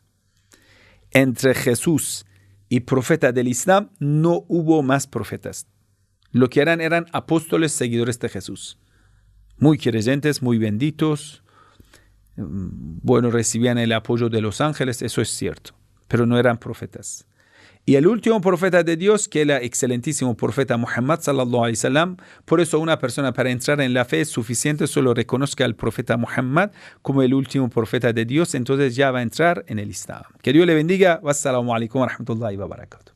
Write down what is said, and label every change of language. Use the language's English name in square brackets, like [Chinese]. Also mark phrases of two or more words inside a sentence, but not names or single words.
[Spanish] Entre Jesús y profeta del Islam no hubo más profetas. Lo que eran apóstoles seguidores de Jesús. muy creyentes, muy benditos, bueno, recibían el apoyo de los ángeles, eso es cierto, pero no eran profetas. Y el último profeta de Dios, que era el excelentísimo profeta Muhammad [Arabic] صلى الله عليه وسلم, [Spanish] por eso una persona para entrar en la fe es suficiente, solo reconozca al profeta Muhammad como el último profeta de Dios, entonces ya va a entrar en el Islam. Que Dios le bendiga. [Arabic] والسلام عليكم ورحمة الله وبركاته.